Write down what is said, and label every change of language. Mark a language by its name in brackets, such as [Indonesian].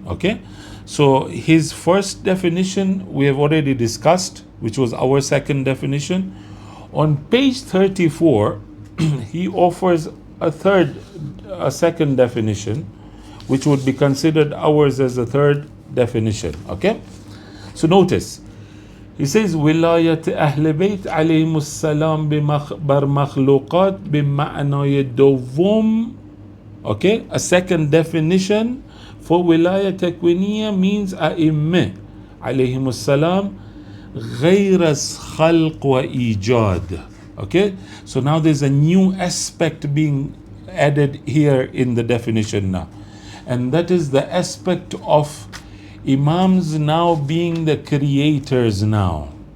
[English] Okay, so his first definition we have already discussed, which was our second definition. On page 34, he offers a second definition, which would be considered ours as a third definition. Okay, so notice. He says, [Persian] ولاية أهل بيت عليهم السلام بر مخلوقات بمعنى دوم. [English] Okay, a second definition for Wilayah Takwiniyah means [Persian] أئمة عليهم السلام غير خلق وإيجاد. [English] Okay, so now there's a new aspect being added here in the definition now, and that is the aspect of Imams now being the creators now.